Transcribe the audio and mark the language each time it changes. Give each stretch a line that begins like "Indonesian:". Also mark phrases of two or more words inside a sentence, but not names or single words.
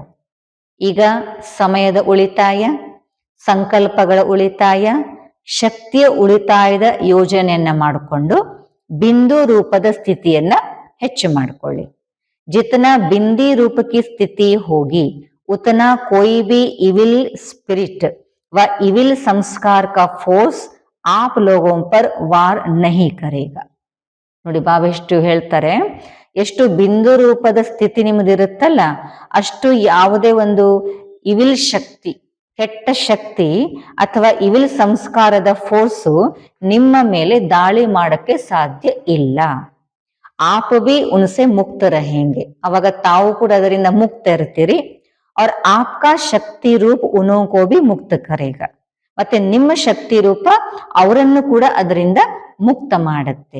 Kannada: ಈಗ ಸಮಯದ ಉಳಿತಾಯ, ಸಂಕಲ್ಪಗಳ ಉಳಿತಾಯ, ಶಕ್ತಿಯ ಉಳಿತಾಯದ ಯೋಜನೆಯನ್ನ ಮಾಡಿಕೊಂಡು ಬಿಂದು ರೂಪದ ಸ್ಥಿತಿಯನ್ನ ಹೆಚ್ಚು ಮಾಡಿಕೊಳ್ಳಿ.
Hindi: जितना बिंदी रूप की स्थिति होगी उतना कोई भी
English: evil spirit
Hindi: व इविल संस्कार का फोर्स आप लोगों पर वार नहीं करेगा.
Kannada: ನೋಡಿ ಬಾಬಾ ಎಷ್ಟು ಹೇಳ್ತಾರೆ, ಎಷ್ಟು ಬಿಂದು ರೂಪದ ಸ್ಥಿತಿ ನಿಮ್ಮದಿರುತ್ತಲ್ಲ ಅಷ್ಟು ಯಾವುದೇ ಒಂದು ಇವಿಲ್ ಶಕ್ತಿ, ಕೆಟ್ಟ ಶಕ್ತಿ ಅಥವಾ ಇವಿಲ್ ಸಂಸ್ಕಾರದ ಫೋರ್ಸು ನಿಮ್ಮ ಮೇಲೆ ದಾಳಿ ಮಾಡಕ್ಕೆ ಸಾಧ್ಯ ಇಲ್ಲ.
Hindi: आप भी उनसे मुक्त रहेंगे,
Kannada: ಅವಾಗ ತಾವು ಕೂಡ ಅದರಿಂದ ಮುಕ್ತ ಇರ್ತೀರಿ.
Hindi: और आपका शक्ति रूप उन्हों को भी मुक्त करेगा,
Kannada: ಮತ್ತೆ ನಿಮ್ಮ ಶಕ್ತಿ ರೂಪ ಅವರನ್ನು ಕೂಡ ಅದರಿಂದ ಮುಕ್ತ ಮಾಡುತ್ತೆ.